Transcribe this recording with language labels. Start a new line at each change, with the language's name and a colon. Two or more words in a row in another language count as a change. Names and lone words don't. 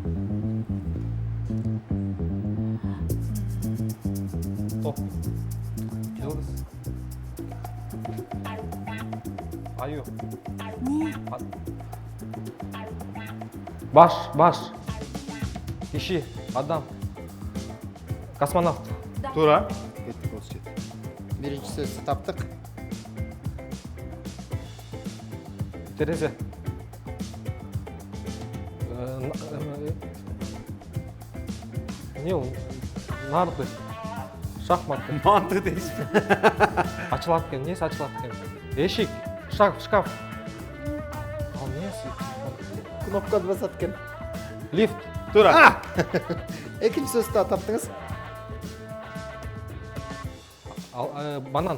Kyrgyz: Аю. Баш. Киши, адам. Космонавт. Туура. Биринчи сөздү таптык. Терезе. Не ол? Нарды. Шахматы. Манты дейсиз. Ачылат экен, эмнеси ачылат экен? Эшик, шкаф. Ал эмнеси? Кнопканы басат экен. Лифт. Туура. Экинчи сөздү да таптыңыз. Банан.